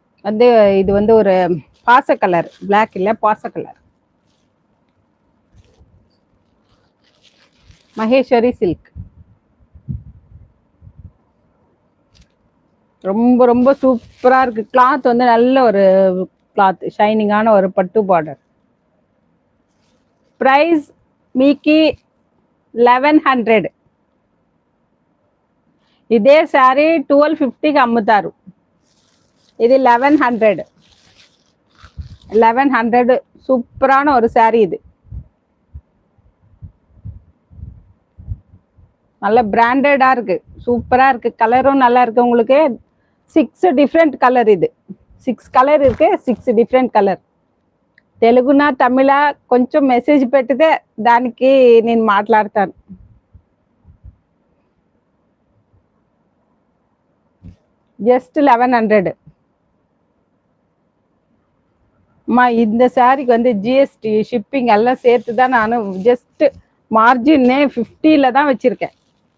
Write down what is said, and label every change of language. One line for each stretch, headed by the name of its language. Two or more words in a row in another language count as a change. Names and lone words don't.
Tamil: வந்து இது வந்து ஒரு பாச கலர், பிளாக் இல்லை பாச கலர், மகேஸ்வரி சில்க். ரொம்ப ரொம்ப சூப்பராக இருக்குது. கிளாத் வந்து நல்ல ஒரு கிளாத், ஷைனிங்கான ஒரு பட்டு பார்டர். ப்ரைஸ் மீக்கி 1100.
Telugu: ఇదే శారీ 1250కి అమ్ముతారు.
Tamil: ఇది 1100. 1100 சூப்பரான ஒரு சாரீ. இது நல்ல பிராண்டடா இருக்கு, சூப்பரா இருக்கு. கலரும் நல்லா இருக்கு. உங்களுக்கு 6
English: different colour.
Telugu: ఇది 6 కలర్ இருக்கு, 6
English: different colour.
Telugu: తెలుగునా తమిళా కొంచెం మెసేజ్ పెట్టితే దానికి నేను మాట్లాడతాను.
Tamil: ஜஸ்ட் 1100. அம்மா இந்த சாரிக்கு வந்து ஜிஎஸ்டி ஷிப்பிங் எல்லாம் சேர்த்து தான் நான்
English: just margin
Tamil: 50ல தான் வச்சுருக்கேன்.